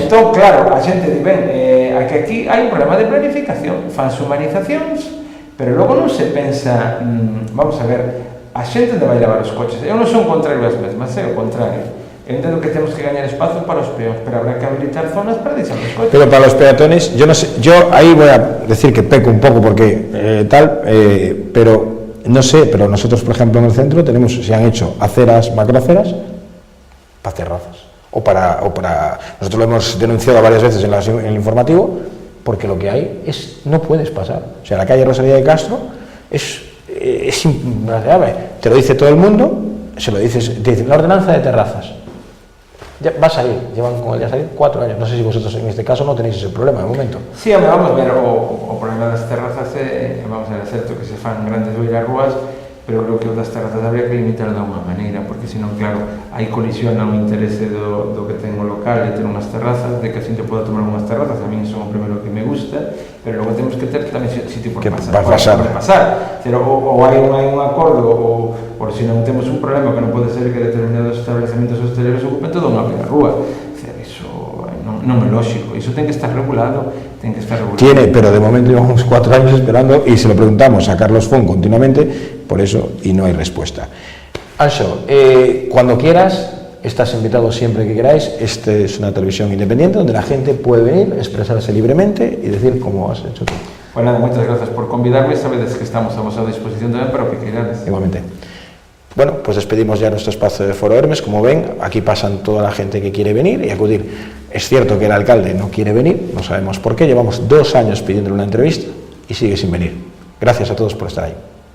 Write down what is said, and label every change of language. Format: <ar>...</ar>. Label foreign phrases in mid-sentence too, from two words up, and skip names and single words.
<gl>Entón, claro, a xente di, ben, aquí hai un problema de planificación, fanse humanizacións, pero logo non se pensa, vamos a ver, a xente onde vai levar os coches. Eu non son contrario ás mesmas, é o contrario. Eu entendo que temos que gañar espazo para os peóns, pero habrá que habilitar zonas para deixar os coches.</gl> <es>Pero para los peatones, yo no sé, yo ahí voy a decir que peco un poco porque pero no sé, pero nosotros, por ejemplo, en el centro tenemos, se han hecho aceras, macroaceras para terrazas. O para nosotros lo hemos denunciado varias veces en el informativo, porque lo que hay es, no puedes pasar. O sea, la calle Rosalía de Castro es impradeable. Te lo dice todo el mundo, se lo dices, te dicen, la ordenanza de terrazas. Ya va a salir, llevan con el ya salir 4 años. No sé si vosotros en este caso no tenéis ese problema de momento.</es> <gl>Sí, vamos a ver, o problema das terrazas vamos a ver, é certo que se fan grandes beirarrúas, pero creo que o das terrazas habría que limitar de alguma maneira, porque senón, claro, aí colisiona o interese do que ten o local de ter unhas terrazas, de que a xente poda tomar unhas terrazas, a mí son o primeiro que me gusta, pero logo temos que ter tamén sitio por pasar. Pero, ou hai un acordo, ou por se non temos un problema que non pode ser que determinados establecementos hosteleros ocupen toda unha beirarrúa. Iso non é lógico, iso ten que estar regulado,</gl> <es>Tiene, pero de momento llevamos 4 años esperando y se lo preguntamos a Carlos Font continuamente, por eso, y no hay respuesta. Anxo, cuando quieras, estás invitado siempre que queráis. Este es una televisión independiente donde la gente puede venir, expresarse libremente y decir cómo has hecho tú. Pues nada, muchas gracias por convidarme,</es> <gl>sabedes que estamos a vosa disposición tamén para o que queráis.</gl> <es>Igualmente. Bueno, pues despedimos ya nuestro espacio de Foro Hermes. Como ven, aquí pasan toda la gente que quiere venir y acudir. Es cierto que el alcalde no quiere venir, no sabemos por qué, llevamos 2 años pidiéndole una entrevista y sigue sin venir. Gracias a todos por estar ahí.</es>